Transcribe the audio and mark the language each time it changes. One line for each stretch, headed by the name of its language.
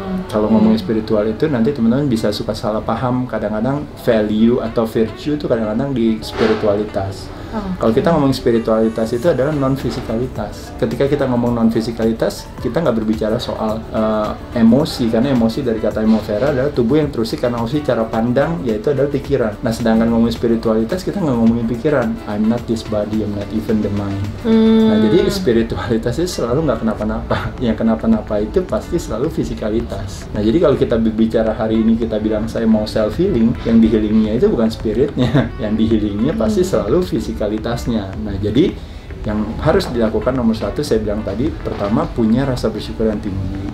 Indonesian: Kalau ngomongin spiritual itu nanti teman-teman bisa suka salah paham, kadang-kadang value atau virtue itu kadang-kadang di spiritualitas. Kalau kita ngomong spiritualitas itu adalah non fisikalitas. Ketika kita ngomong non fisikalitas, kita nggak berbicara soal emosi, karena emosi dari kata emofera adalah tubuh yang terusik karena emosi cara pandang, yaitu adalah pikiran. Nah sedangkan ngomongin spiritualitas kita nggak ngomongin pikiran.
English: I'm not this body, I'm not even the mind.
Indonesian: Nah jadi spiritualitas itu selalu nggak kenapa-napa. Yang kenapa-napa itu pasti selalu fisikalitas. Nah jadi kalau kita berbicara hari ini kita bilang saya mau self healing, yang di healingnya itu bukan spiritnya, yang di healingnya pasti selalu fisikalitasnya. Nah jadi yang harus dilakukan nomor satu saya bilang tadi, pertama punya rasa bersyukur yang tinggi.